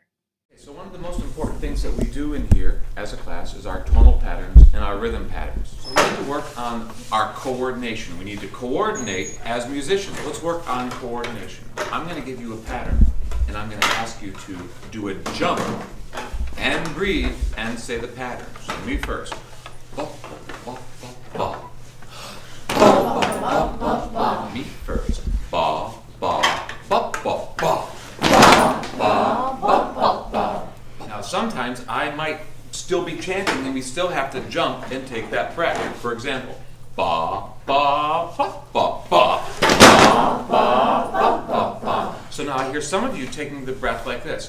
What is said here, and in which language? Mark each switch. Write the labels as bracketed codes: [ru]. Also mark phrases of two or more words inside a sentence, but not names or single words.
[en] So one of the most important things that we do in here as a class is our tonal patterns and our rhythm patterns. So we need to work on our coordination. We need to coordinate as musicians. Let's work on coordination. I'm going to give you a pattern and I'm going to ask you to do a jump and breathe and say the pattern. So me first. Ba, ba, ba, ba. Ba, ba, ba, ba. Me first. Ba, ba, ba, ba, ba. Now sometimes I might still be chanting and we still have to jump and take that breath. For example, ba, ba, ba, ba, ba, ba, ba, ba, ba, ba. So now I hear some of you taking the breath like this.